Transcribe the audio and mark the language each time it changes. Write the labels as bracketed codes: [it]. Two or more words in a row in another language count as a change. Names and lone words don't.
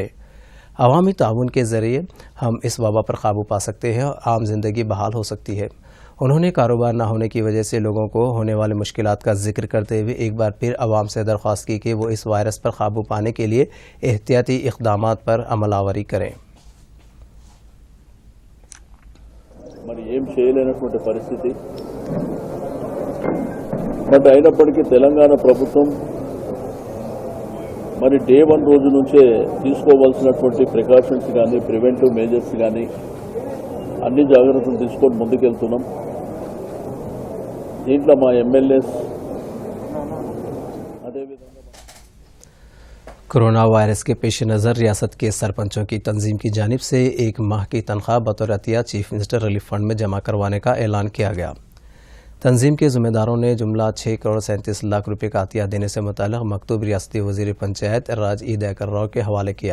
[ur] عوامی تعاون کے ذریعے ہم اس وبا پر قابو پا سکتے ہیں اور عام زندگی بحال ہو سکتی ہے۔ انہوں نے کاروبار نہ ہونے کی وجہ سے لوگوں کو ہونے والے مشکلات کا ذکر کرتے ہوئے ایک بار پھر عوام سے درخواست کی کہ وہ اس وائرس پر قابو پانے کے لیے احتیاطی اقدامات پر عمل آوری کریں۔ [te] మరి ఏం చేయలేనటువంటి పరిస్థితి, బట్ అయినప్పటికీ తెలంగాణ ప్రభుత్వం మరి డే 1 రోజు నుంచే తీసుకోవాల్సినటువంటి ప్రికాషన్స్ కానీ [en] preventive measures [te] కానీ అన్ని జాగ్రత్తలు తీసుకొని ముందుకెళ్తున్నాం। దీంట్లో మా ఎమ్మెల్యేస్ అదేవిధంగా [ur] کورونا وائرس کے پیش نظر ریاست کے سرپنچوں کی تنظیم کی جانب سے 1 ماہ کی تنخواہ بطور عطیہ [en] chief minister relief fund [ur] میں جمع کروانے کا اعلان کیا گیا۔ تنظیم کے ذمہ داروں نے جملہ 6 کروڑ 37 لاکھ روپے کا عطیہ دینے سے متعلق مکتوب ریاستی وزیر پنچایت راج ای دیکر راؤ کے حوالے کیا۔